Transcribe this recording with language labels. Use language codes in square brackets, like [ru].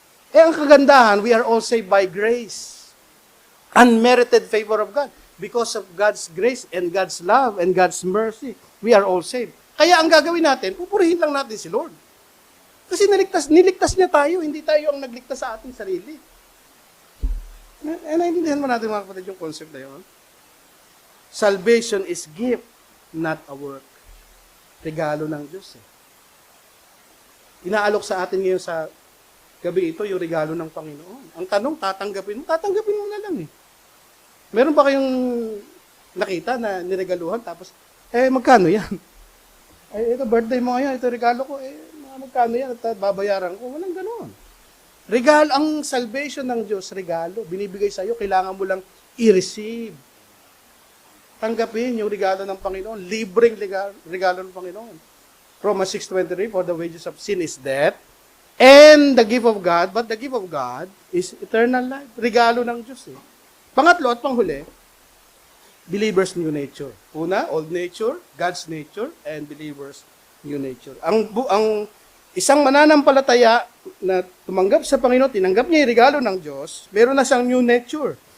[tl] Ang kagandahan, [en] we are all saved by grace. Unmerited favor of God. Because of God's grace and God's love and God's mercy, we are all saved. [tl] Kaya ang gagawin natin, pupurihin lang natin si Lord. Kasi niligtas niya tayo, hindi tayo ang nagligtas sa ating sarili. Naintindihan mo natin mga kapatid yung concept na yun? [en] Salvation is gift, not a work. [tl] Regalo ng Diyos eh. Inaalok sa atin ngayon sa gabi ito yung regalo ng Panginoon. Ang tanong, tatanggapin mo na lang eh. Meron ba kayong nakita na niregaluhan tapos, magkano yan? Ito birthday mo ngayon, ito regalo ko, magkano yan at babayaran ko? Walang ganoon. Regalo, ang salvation ng Diyos, regalo. Binibigay sa iyo, kailangan mo lang i-receive. Tanggapin yung regalo ng Panginoon. Libreng regalo ng Panginoon. [en] Romans 6:23, for the wages of sin is death, and the gift of God, but the gift of God is eternal life. [tl] Regalo ng Diyos eh. Pangatlo at panghuli, [en] believer's new nature. Una, old nature, God's nature, and believer's new nature. [tl] Ang isang mananampalataya na tumanggap sa Panginoon, tinanggap niya yung regalo ng Diyos, meron na siyang new nature.